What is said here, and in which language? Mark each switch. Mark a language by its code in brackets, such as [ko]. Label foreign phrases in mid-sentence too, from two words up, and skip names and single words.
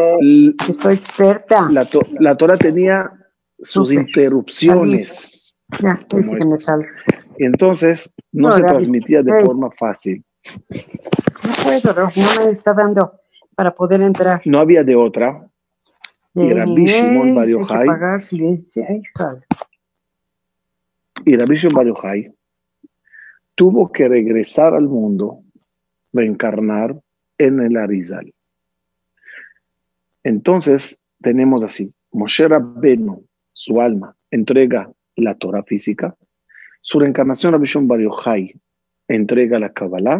[es] Estoy experta. La Torah tenía sus interrupciones. Ya, que me salga. Entonces, no se transmitía de forma fácil. No puedo, no me está dando. para poder entrar. No había de otra. Y Rabbi Shimon Bar Yochai, y Rabbi Shimon Bar Yochai tuvo que regresar al mundo, reencarnar en el Arizal. Entonces tenemos así: Moshe Rabbenu, su alma, entrega la Torah física; su reencarnación, Rabbi Shimon Bar Yochai, entrega la Kabbalah.